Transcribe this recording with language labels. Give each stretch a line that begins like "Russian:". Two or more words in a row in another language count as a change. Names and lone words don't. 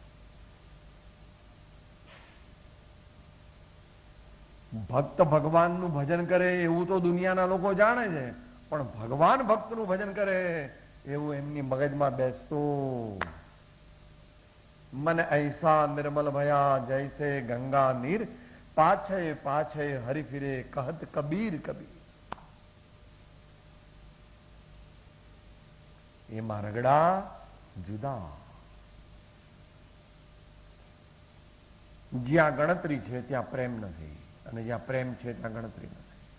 Gujarati: ભક્ત ભગવાનનું ભજન કરે એવું તો દુનિયાના લોકો જાણે છે, પણ ભગવાન ભક્તનું ભજન કરે એવું એમની મગજમાં બેસતું.
Hindi: મન ऐसा निर्मल भया जैसे गंगा नीर, पाछे पाछे हरि फिरे कहत कबीर कबीर.
Gujarati: એમાં રગડા જુદા. જ્યાં ગણતરી છે ત્યાં પ્રેમ નથી, અને જ્યાં પ્રેમ છે ત્યાં ગણતરી નથી.